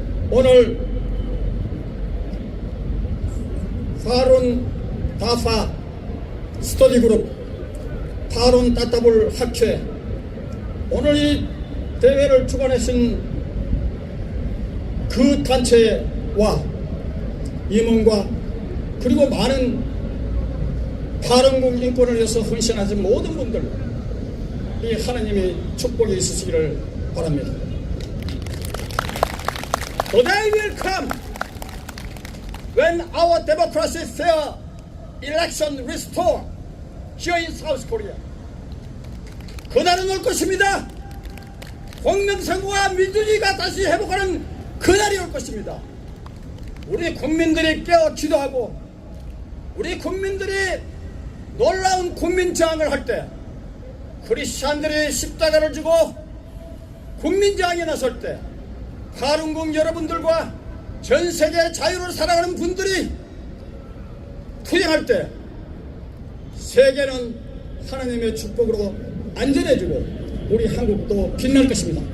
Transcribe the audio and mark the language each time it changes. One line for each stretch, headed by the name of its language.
Korean: 오늘 파룬 다파 스터디 그룹 파룬 따따블 학회 오늘 이 대회를 주관하신 그 단체와 임원과 그리고 많은 파룬궁 인권을 위해서 헌신하신 모든 분들 이 하나님의 축복이 있으시기를 바랍니다.
English: The day will come when our democracy fair election restore here in South Korea.
Korean: 그날은 올 것입니다. 공명선거와 민주주의가 다시 회복하는 그날이 올 것입니다. 우리 국민들이 깨어 기도하고 우리 국민들이 놀라운 국민저항을 할 때 크리스찬들이 십자가를 지고 국민저항에 나설 때 파룬궁 여러분들과 전세계 자유를 사랑하는 분들이 투쟁할 때 세계는 하나님의 축복으로 안전해지고 우리 한국도 빛날 것입니다.